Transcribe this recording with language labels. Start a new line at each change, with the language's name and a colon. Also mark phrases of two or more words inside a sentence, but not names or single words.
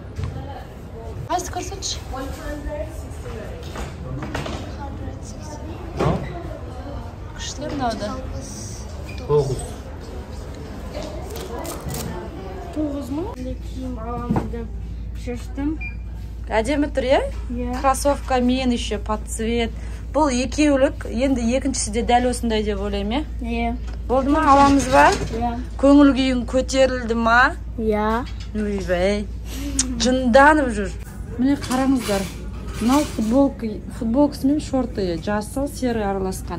Kazakh: Қайсы көрсетші? Күшті мынауды. 9 мың? Киім аламын деп шештім. Әдемі тұр, кроссовка мен
Russian: еще под цвет.
Kazakh: Бұл екеулік, енді екіншісі де дәл осындай деп ойлаймын, Болды ма, аламыз ба? Көңіл күйің көтерілді ма? Үйбәй, жынданып жүр. Міне қараңыздар, мынау футболкасы мен шорты жасыл серый араласқан.